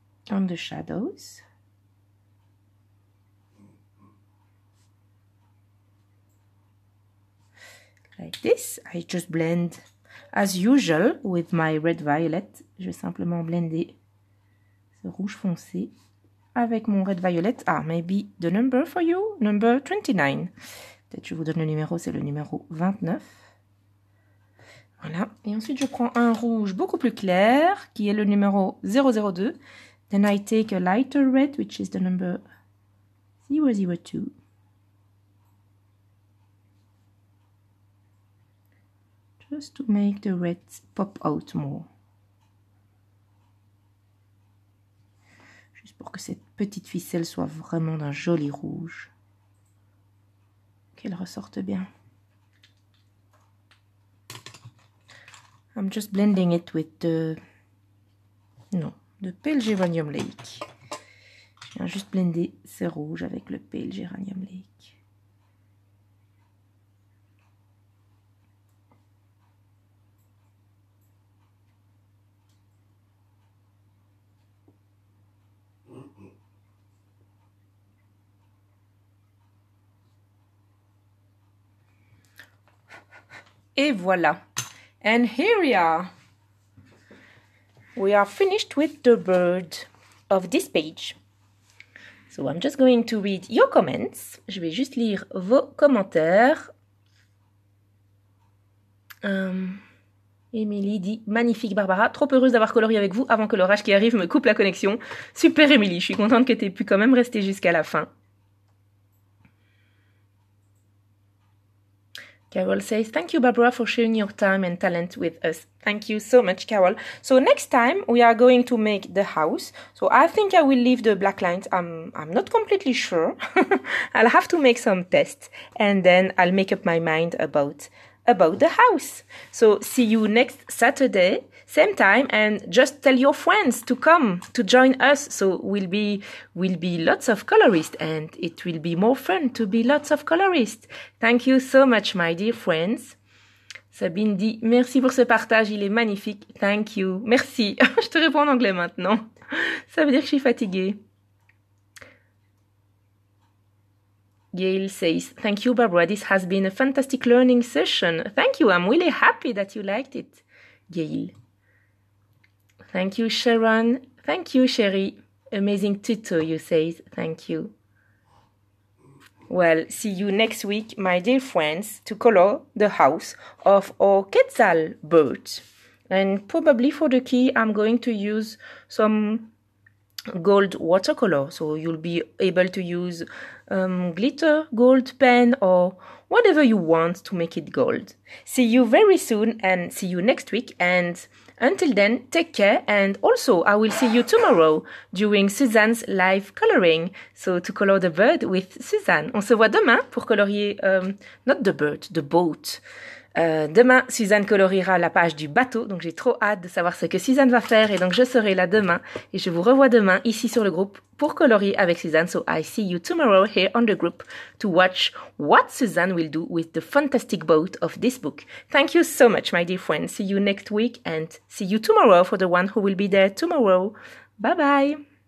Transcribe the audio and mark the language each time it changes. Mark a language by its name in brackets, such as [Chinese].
[English] On the shadows. Like this. I just blend as usual with my red violet. [French] Je vais simplement blender ce rouge foncé avec mon red violet. [English] Ah, maybe the number for you, number 29. [French] Peut-être je vous donne le numéro, c'est le numéro 29. Voilà. Et ensuite, je prends un rouge beaucoup plus clair, qui est le numéro 002. [English] Then I take a lighter red, which is the number 002. Just to make the red pop out more. [French] Juste pour que cette petite ficelle soit vraiment d'un joli rouge. Qu'elle ressorte bien. [English] I'm just blending it with the pale geranium lake. [French] Je viens juste blender ce rouge avec le pale geranium lake. Et voilà. [English] And here we are. We are finished with the bird of this page. So I'm just going to read your comments. [French] Je vais juste lire vos commentaires. Émilie dit « Magnifique Barbara, trop heureuse d'avoir colorié avec vous avant que l'orage qui arrive me coupe la connexion. » Super Émilie, je suis contente que tu aies pu quand même rester jusqu'à la fin. [English] Carol says, thank you, Barbara, for sharing your time and talent with us. Thank you so much, Carol. So next time we are going to make the house. So I think I will leave the black lines. I'm not completely sure. I'll have to make some tests and then I'll make up my mind about the house. So see you next Saturday, same time, and just tell your friends to come to join us. So we'll be lots of colorists and it will be more fun to be lots of colorists. Thank you so much, my dear friends. [French] Sabine dit merci pour ce partage, il est magnifique. [English] Thank you. [French] Merci. Je te réponds en anglais maintenant. Ça veut dire que je suis fatiguée. [English] Gail says, thank you, Barbara. This has been a fantastic learning session. Thank you. I'm really happy that you liked it, Gail. Thank you, Sharon. Thank you, Sherry. Amazing tuto, you say. Thank you. Well, see you next week, my dear friends, to color the house of our Quetzal bird. And probably for the key, I'm going to use some gold watercolor. So you'll be able to use glitter, gold pen, or whatever you want to make it gold. See you very soon and see you next week. And until then, take care. And also, I will see you tomorrow during Suzanne's live coloring. So to color the bird with Suzanne. [French] On se voit demain pour colorier, [English] not the bird, the boat. [French] Demain, Suzanne coloriera la page du bateau, donc j'ai trop hâte de savoir ce que Suzanne va faire, et donc je serai là demain, et je vous revois demain ici sur le groupe pour colorier avec Suzanne. [English] So I see you tomorrow here on the group to watch what Suzanne will do with the fantastic boat of this book. Thank you so much, my dear friends. See you next week, and see you tomorrow for the one who will be there tomorrow. Bye bye!